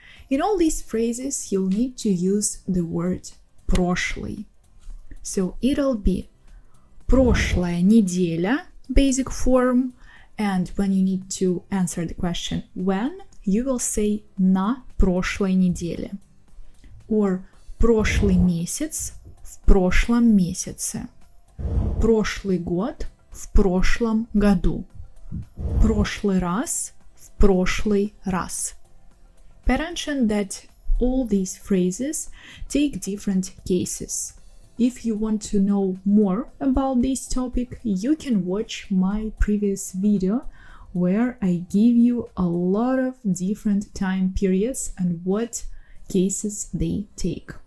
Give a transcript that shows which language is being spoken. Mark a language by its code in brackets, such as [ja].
[en] In all these phrases, you'll need to use the word прошлый. So it'll be [ru] прошлая неделя, [en] basic form, and when you need to answer the question when, you will say [ru] на прошлой неделе. Or прошлый месяц в прошлом месяце. Прошлый год в прошлом году. Прошлый раз в прошлый раз. [en] Pay attention that all these phrases take different cases. If you want to know more about this topic, you can watch my previous video where I give you a lot of different time periods and what cases they take.